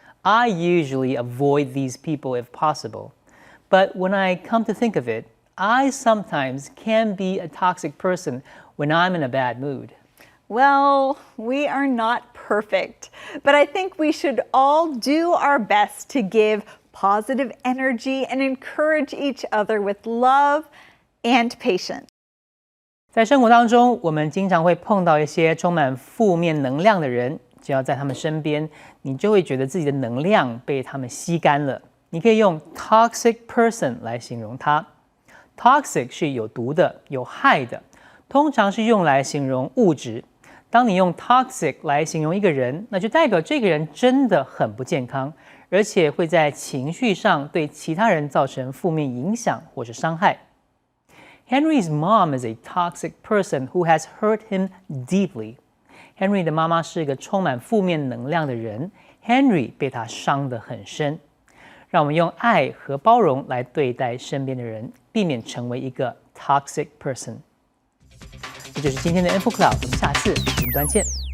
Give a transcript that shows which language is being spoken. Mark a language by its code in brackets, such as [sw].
[en] I usually avoid these people if possible. But when I come to think of it, I sometimes can be a toxic person when I'm in a bad mood. Well, we are not perfect, but I think we should all do our best to give positive energy and encourage each other with love and patience. [zh] 在生活当中，我们经常会碰到一些充满负面能量的人，只要在他们身边，你就会觉得自己的能量被他们吸干了。你可以用 toxic person 来形容他。Toxic 是有毒的、有害的，通常是用来形容物质。当你用 toxic 来形容一个人，那就代表这个人真的很不健康，而且会在情绪上对其他人造成负面影响或是伤害。 [en] Henry's mom is a toxic person who has hurt him deeply. [zh] Henry 的妈妈是一个充满负面能量的人 ，Henry 被他伤得很深。让我们用爱和包容来对待身边的人，避免成为一个 toxic person。这就是今天的 InfoCloud，我们下次云端见。